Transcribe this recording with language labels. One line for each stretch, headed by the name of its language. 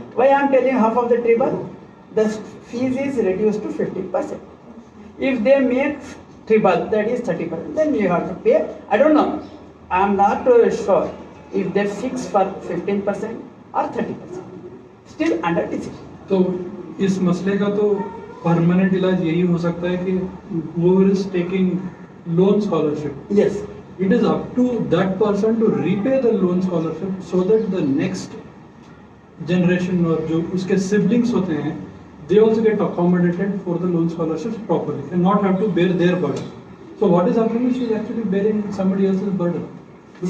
English: Why I am telling half of the triple? The fees is reduced to 50%. If they make triple, that is 30%, then you have to pay. I don't know. I am not sure if they fix for 15% or 30%. Still under decision.
Hindi: तो इस मसले का तो permanent इलाज यही हो सकता है कि
English: whoever is taking loan scholarship, Yes. it is up to that person to repay the loan scholarship so that the next generation
Hindi: और जो उसके
English: siblings होते हैं, they also get accommodated for the loan scholarships properly and not have to bear their burden. So what is happening is she is actually bearing somebody else's burden because